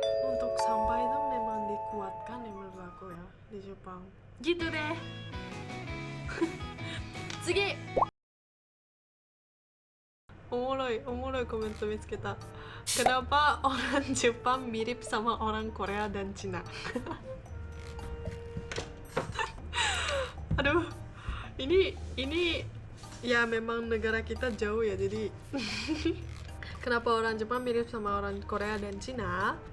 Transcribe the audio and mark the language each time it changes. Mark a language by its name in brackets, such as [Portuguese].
[Indonesian] Untuk sampah itu memang dikuatkan ya menurut aku ya di Jepang. Gitu deh. [Japanese] 次おもろいコメント見つけた. [Indonesian] Kenapa orang Jepang mirip sama orang Korea dan Cina? Aduh, ini ya memang negara kita jauh ya, jadi kenapa orang Jepang mirip sama orang Korea dan Cina?